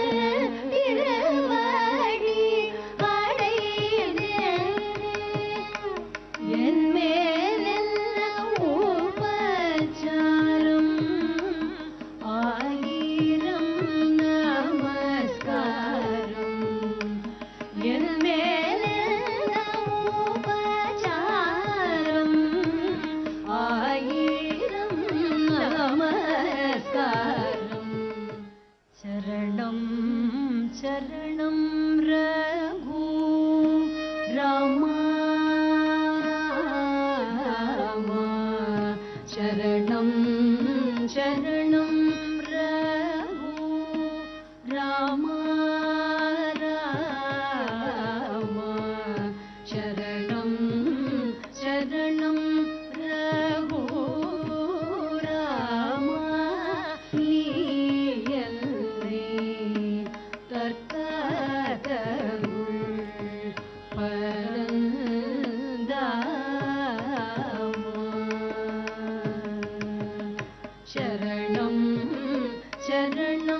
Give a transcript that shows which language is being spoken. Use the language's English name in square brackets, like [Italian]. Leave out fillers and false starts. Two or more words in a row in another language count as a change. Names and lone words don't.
[Tamil] திருவடி என் மேலென்ன உபச்சாரம் ஆயிரம் நமஸ்காரம் என் மேலென்ன உபச்சாரம் ஆயிரம் நமஸ்காரம் [Sanskrit] शरणं शरणं रघु रामा शरणं शरणं रघु रामा शरणं शरणं रघु रामा [Tamil] நீயல்லே தற்காத்தருள் பரந்தாமா [Sanskrit] शरणं शरणं